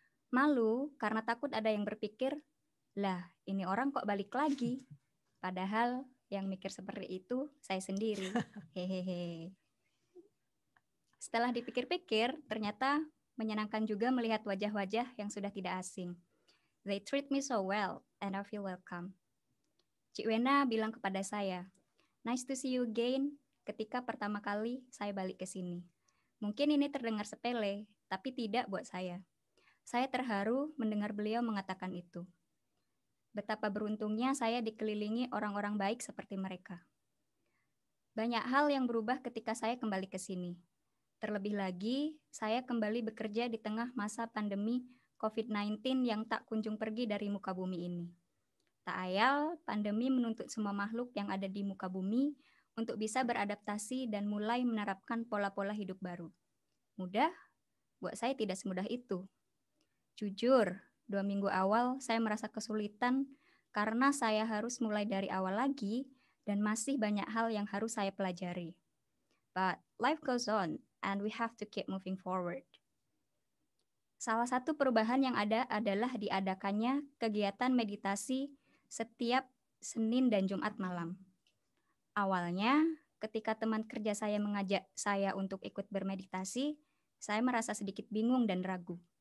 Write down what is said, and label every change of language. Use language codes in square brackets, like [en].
[id] Malu karena takut ada yang berpikir, lah ini orang kok balik lagi? Padahal yang mikir seperti itu saya sendiri. Hehehe. Setelah dipikir-pikir, ternyata menyenangkan juga melihat wajah-wajah yang sudah tidak asing. [en] They treat me so well and I feel welcome. [id] Cik Wena bilang kepada saya, [en] nice to see you again [id] ketika pertama kali saya balik ke sini. Mungkin ini terdengar sepele, tapi tidak buat saya. Saya terharu mendengar beliau mengatakan itu. Betapa beruntungnya saya dikelilingi orang-orang baik seperti mereka. Banyak hal yang berubah ketika saya kembali ke sini. Terlebih lagi, saya kembali bekerja di tengah masa pandemi COVID-19 yang tak kunjung pergi dari muka bumi ini. Tak ayal, pandemi menuntut semua makhluk yang ada di muka bumi untuk bisa beradaptasi dan mulai menerapkan pola-pola hidup baru. Mudah? Buat saya tidak semudah itu. Jujur, 2 minggu awal saya merasa kesulitan karena saya harus mulai dari awal lagi dan masih banyak hal yang harus saya pelajari. [en] But life goes on and we have to keep moving forward. [id] Salah satu perubahan yang ada adalah diadakannya kegiatan meditasi setiap Senin dan Jumat malam. Awalnya, ketika teman kerja saya mengajak saya untuk ikut bermeditasi, saya merasa sedikit bingung dan ragu.